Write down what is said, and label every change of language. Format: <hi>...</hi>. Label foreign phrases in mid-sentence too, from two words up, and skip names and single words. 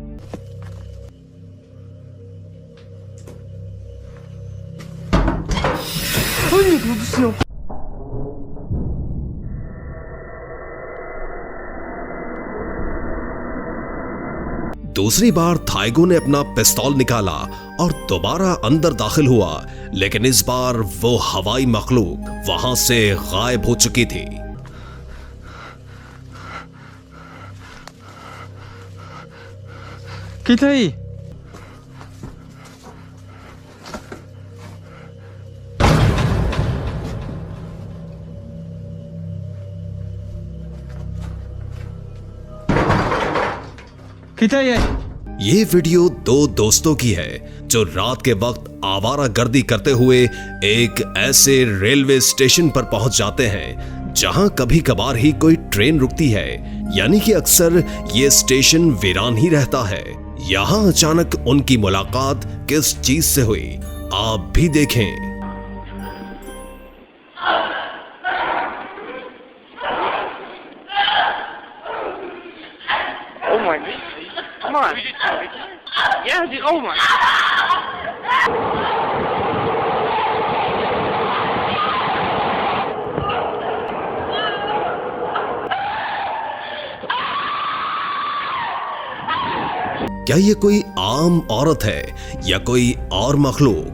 <hi>दूसरी बार थाइगो ने अपना पिस्तौल निकाला और दोबारा अंदर दाखिल हुआ, लेकिन इस बार वो हवाई मखलूक वहां से गायब हो चुकी थी।</hi> <pt>Que tá aí? Que tá aí?</pt> <hi>ये वीडियो दो दोस्तों की है जो रात के वक्त आवारा गर्दी करते हुए एक ऐसे रेलवे स्टेशन पर पहुंच जाते हैं जहां कभी कभार ही कोई ट्रेन रुकती है, यानी कि अक्सर ये स्टेशन वीरान ही रहता है। यहां अचानक उनकी मुलाकात किस चीज से हुई, आप भी देखें।</hi> <en>Oh my God. Come on. Yeah, dude. Oh my.</en> <hi>क्या ये कोई आम औरत है या कोई और मखलूक?</hi>